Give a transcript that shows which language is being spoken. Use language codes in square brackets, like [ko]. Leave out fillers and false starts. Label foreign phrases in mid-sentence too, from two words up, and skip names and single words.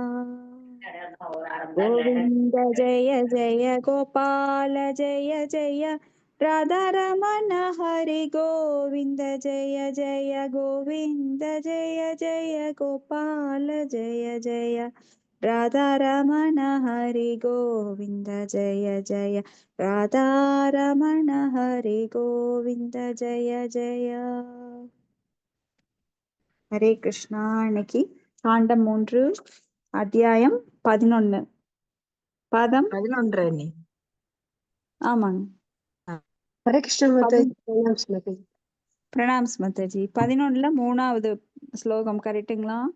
[hi] गोविंद जय जय गोपाल जय जय राधारमण हरि गोविंद जय जय गोविंद जय जय गोपाल जय जय राधारमण हरि गोविंद जय जय राधारमण हरि गोविंद जय जय। [ta] ஹரே கிருஷ்ணா. இன்னைக்கு காண்டம் 3 அத்தியாயம் 11 பாதம் 11 ஆமாங்க. ஹரே கிருஷ்ண மாதாஜி. பிரணாம்ஸ் மாதாஜி. 11ல 3வது ஸ்லோகம் கரெக்டுங்களா?